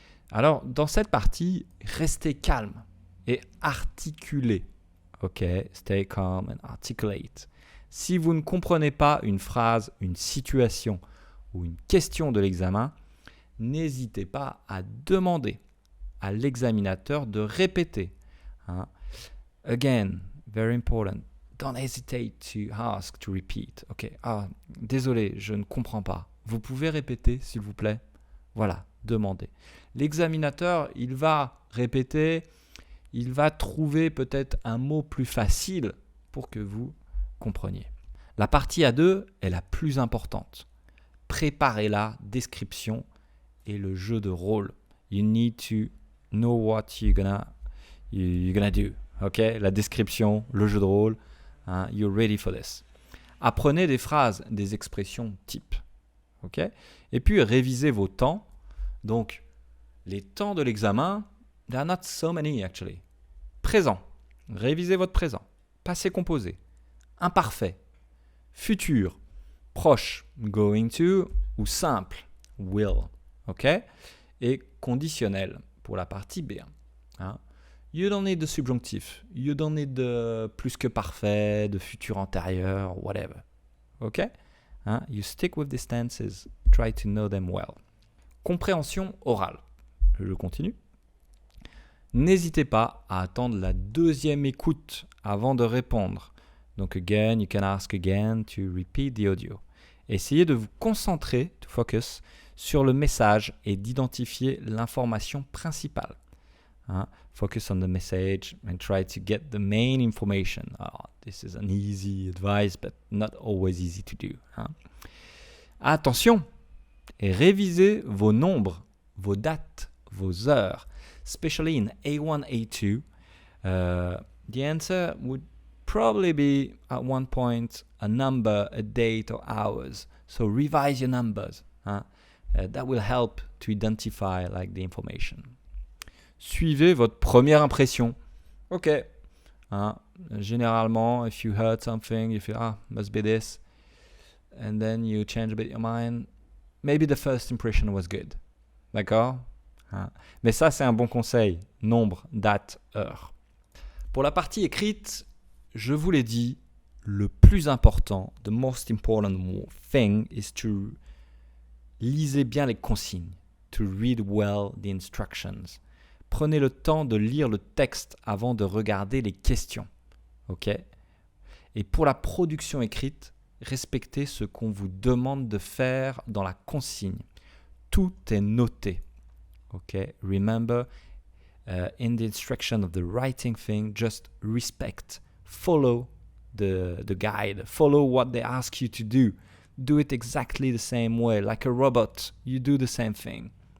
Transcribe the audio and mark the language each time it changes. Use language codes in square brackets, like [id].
[fr] Alors, dans cette partie, restez calme et articulez. [en] Ok, stay calm and articulate. [fr] Si vous ne comprenez pas une phrase, une situation ou une question de l'examen, n'hésitez pas à demander à l'examinateur de répéter. [en] Again, very important. Don't hesitate to ask, to repeat. [fr] Ok, désolé, je ne comprends pas. Vous pouvez répéter, s'il vous plaît? Voilà, demandez. L'examinateur, il va répéter, il va trouver peut-être un mot plus facile pour que vous compreniez. La partie A2 est la plus importante. Préparez la description et le jeu de rôle. [en] You need to know what you're gonna do. [fr] Ok, la description, le jeu de rôle. [en] You're ready for this. [fr] Apprenez des phrases, des expressions types. Ok, et puis révisez vos temps. Donc, les temps de l'examen, [en] there are not so many actually. [fr] Présent. Révisez votre présent. Passé composé. Imparfait. Futur. Proche. [en] Going to. [fr] Ou simple. Will. Ok? Et conditionnel pour la partie B1. [en] You don't need de subjonctif. You don't need de plus que parfait, de futur antérieur, whatever. Ok? You stick with these tenses. Try to know them well. [fr] Compréhension orale. Je continue. N'hésitez pas à attendre la deuxième écoute avant de répondre. [en] Donc again, you can ask again to repeat the audio. [fr] Essayez de vous concentrer, [en] to focus, [fr] sur le message et d'identifier l'information principale. [en] Focus on the message and try to get the main information. This is an easy advice, but not always easy to do. [fr] Attention, et révisez vos nombres, vos dates, vos heures. [en] Especially in A1, A2, the answer would probably be at one point a number, a date or hours. So revise your numbers. That will help to identify like the information. [fr] Suivez votre première impression. Ok. [en] Généralement, if you heard something, you feel, must be this. And then you change a bit your mind. Maybe the first impression was good. [fr] D'accord? Mais ça, c'est un bon conseil. Nombre, date, heure. Pour la partie écrite, je vous l'ai dit, le plus important, [en] the most important thing is to [fr] lisez bien les consignes. [en] To read well the instructions. [fr] Prenez le temps de lire le texte avant de regarder les questions. Ok? Et pour la production écrite, respectez ce qu'on vous demande de faire dans la consigne. Tout est noté. [en] Okay, remember, in the instruction of the writing thing, just respect, follow the guide, follow what they ask you to do. Do it exactly the same way, like a robot, you do the same thing.